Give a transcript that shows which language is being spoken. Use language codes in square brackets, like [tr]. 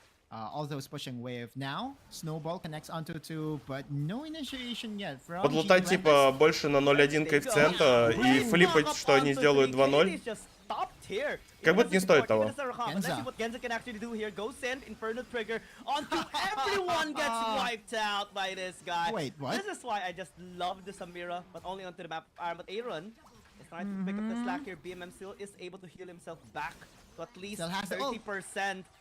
[en] All those pushing wave now. Snowball connects onto 2, but no initiation yet from [ru] Подлутать типа больше на 0.1 коэффициента и флипать, что они сделают 2-0. Как будто не стоит того. [en] Genza can actually do here. Go send Inferno trigger onto everyone gets wiped out by this guy. Wait, what? This is why I just love the Samira, but only onto the map. But Aaron is trying to pick up the slack here. BMM still is able to heal himself back to at least 30%.